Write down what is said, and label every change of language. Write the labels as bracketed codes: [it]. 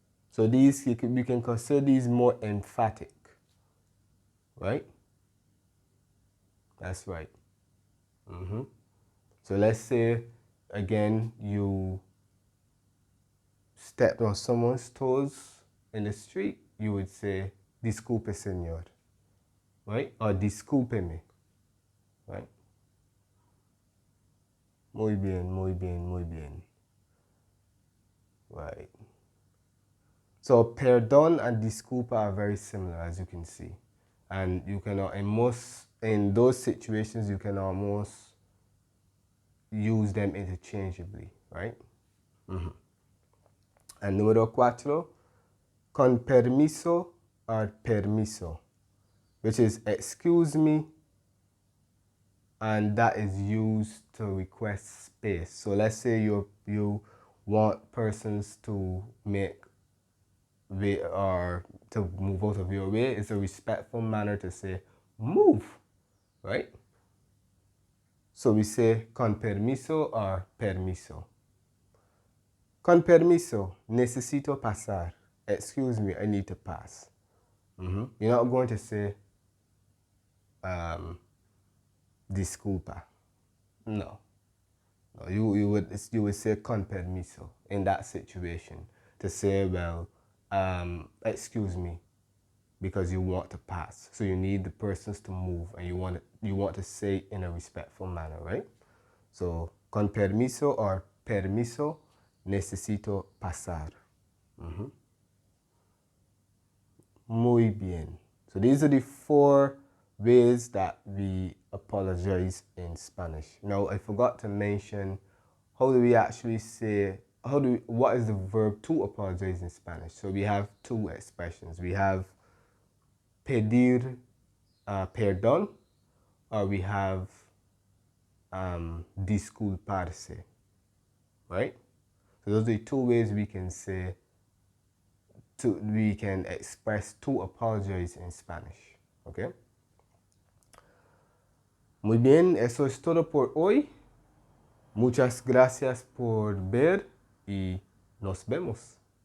[en] So these, we can consider these more emphatic, right? That's right. So let's say, again, you stepped on someone's toes in the street, you would say, [es] disculpe, señor, [en] right? Or discúlpeme, right? [es] Muy bien, muy bien, muy bien. [en] Right. So perdón and disculpa are very similar, as you can see. And you can, in those situations, you can almost use them interchangeably, right? And número 4, con permiso or permiso, which is excuse me, and that is used to request space. So let's say you want persons to make way or to move out of your way. It's a respectful manner to say move, right? So we say con permiso or permiso. [es] Con permiso, necesito pasar. [en] Excuse me, I need to pass. You're not going to say disculpa. No. You would say con permiso in that situation to say, well, excuse me, because you want to pass. So you need the persons to move, and you want to say in a respectful manner, right? [es] So con permiso or permiso, necesito pasar. Muy bien. [en] So these are the 4 ways that we apologize in Spanish. Now, I forgot to mention, how do we actually say, what is the verb to apologize in Spanish? So we have 2 expressions. We have pedir perdón, or we have disculparse, right? So those are the 2 ways we can say, we can express to apologize in Spanish, okay? [es] Muy bien, eso es todo por hoy. Muchas gracias por ver y nos vemos.